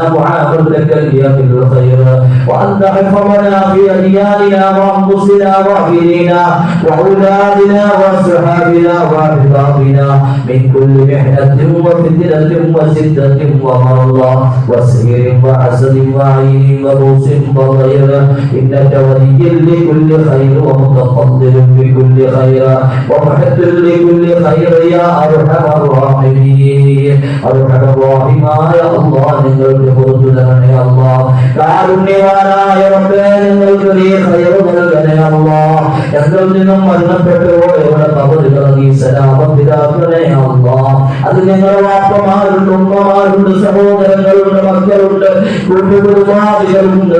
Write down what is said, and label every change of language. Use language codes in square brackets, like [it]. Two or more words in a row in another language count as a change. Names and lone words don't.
[ar] معاملتك لأهل الخير وأن تحفظنا في أدياننا وأنفسنا وأهلنا وأولادنا وأصحابنا وأحبابنا من كل محنة وفتنة وشدة ومرض وسير وحسد وعين وروس وغير إنك ولي لكل خير ومتفضل بكل خير ومحب لكل خير يا أرحم الراحمين. أرحم الراحمين يا الله [ml] നിങ്ങൾക്ക് പുറത്തു തരണേ അല്ലാഹ്. കാരുണ്യവാനായ റബ്ബേ നിങ്ങൾക്ക് നീ ഖൈർ നൽകണേ അല്ലാഹ്. ഞങ്ങളിൽ നിന്നും മരണപ്പെട്ടു പോയവരുടെ ഖബറുകൾ നീ സലാമത്തിലാക്കണേ അല്ലാഹ്. അത് ഞങ്ങളുടെ വാപ്പമാരുണ്ട്, ഉമ്മമാരുണ്ട്, സഹോദരങ്ങളുണ്ട്, മക്കളുണ്ട്, കുടുംബാദികളുണ്ട്.